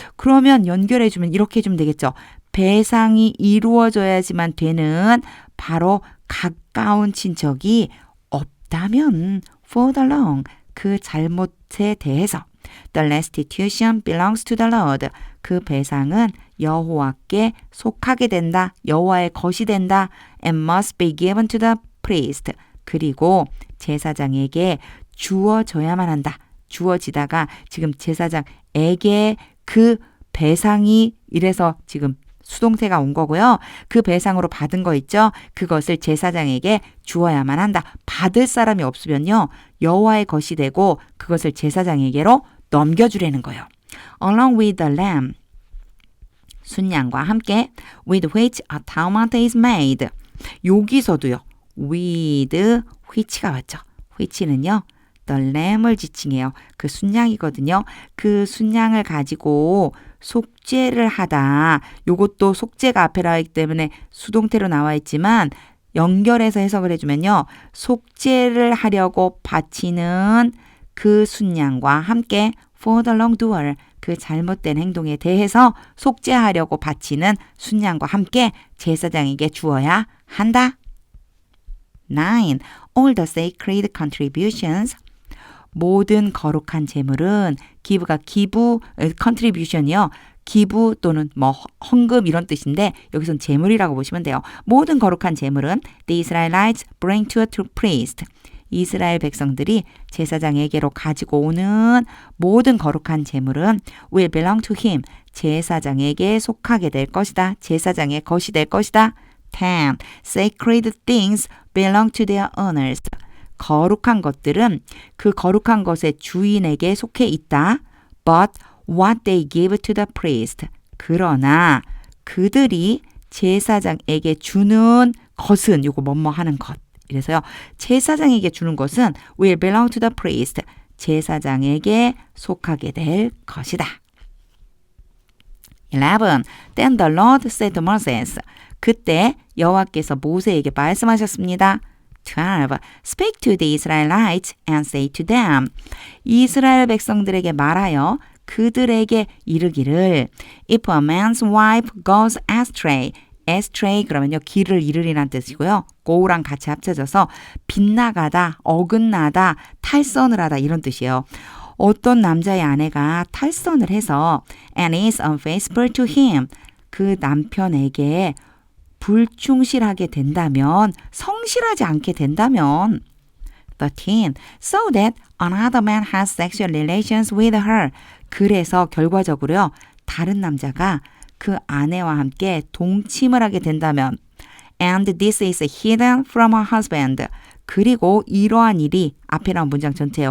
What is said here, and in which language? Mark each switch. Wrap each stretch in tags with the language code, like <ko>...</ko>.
<ko>그러면 연결해 주면 이렇게 해주면 되겠죠. 배상이 이루어져야지만 되는 바로 가까운 친척이 없다면</ko> <en>for the wrong,</en> <ko>그 잘못에 대해서</ko> <en>the restitution belongs to the Lord.</en> <ko>그 배상은 여호와께 속하게 된다. 여호와의 것이 된다.</ko> <en>and must be given to the priest.</en> <ko>그리고 제사장에게 주어져야만 한다. 주어지다가 지금 제사장에게 그 배상이 이래서 지금 수동태가 온 거고요. 그 배상으로 받은 거 있죠? 그것을 제사장에게 주어야만 한다. 받을 사람이 없으면요. 여호와의 것이 되고 그것을 제사장에게로 넘겨주라는 거예요.</ko> <en>Along with the lamb.</en> <ko>순양과 함께</ko> <en>with which atonement is made.</en> <ko>여기서도요. with which가 왔죠. which는요. the lamb을 지칭해요. 그 순양이거든요. 그 순양을 가지고 속죄를 하다. 요것도 속죄가 앞에 나와 있기 때문에 수동태로 나와 있지만 연결해서 해석을 해주면요. 속죄를 하려고 바치는 그 순양과 함께</ko> <en>for the wrongdoer,</en> <ko>그 잘못된 행동에 대해서 속죄하려고 바치는 순양과 함께 제사장에게 주어야 한다.</ko> <en>9. All the sacred contributions.</en> <ko>모든 거룩한 제물은 기부가 기부, contribution이요. 기부 또는 뭐 헌금 이런 뜻인데 여기선 제물이라고 보시면 돼요. 모든 거룩한 제물은</ko> <en>the Israelites bring to a priest.</en> <ko>이스라엘 백성들이 제사장에게로 가지고 오는 모든 거룩한 제물은</ko> <en>will belong to him.</en> <ko>제사장에게 속하게 될 것이다. 제사장의 것이 될 것이다.</ko> <en>10. Sacred things belong to their owners.</en> <ko>거룩한 것들은 그 거룩한 것의 주인에게 속해 있다.</ko> <en>But what they give to the priest.</en> <ko>그러나 그들이 제사장에게 주는 것은 요거 뭐뭐 하는 것. 이래서요. 제사장에게 주는 것은</ko> <en>will belong to the priest.</en> <ko>제사장에게 속하게 될 것이다.</ko> <en>11. Then the Lord said to Moses.</en> <ko>그때 여호와께서 모세에게 말씀하셨습니다.</ko> <en>12. Speak to the Israelites and say to them.</en> <ko>이스라엘 백성들에게 말하여 그들에게 이르기를</ko> <en>If a man's wife goes astray.</en> <ko>astray 그러면요. 길을 잃으리란 뜻이고요. go랑 같이 합쳐져서 빗나가다, 어긋나다, 탈선을 하다 이런 뜻이에요. 어떤 남자의 아내가 탈선을 해서</ko> <en>and is unfaithful to him.</en> <ko>그 남편에게 불충실하게 된다면, 성실하지 않게 된다면 13.</ko> <en>So that another man has sexual relations with her.</en> <ko>그래서 결과적으로요. 다른 남자가 그 아내와 함께 동침을 하게 된다면</ko> <en>and this is hidden from her husband.</en> <ko>그리고 이러한 일이 앞에 나온 문장 전체예요.</ko>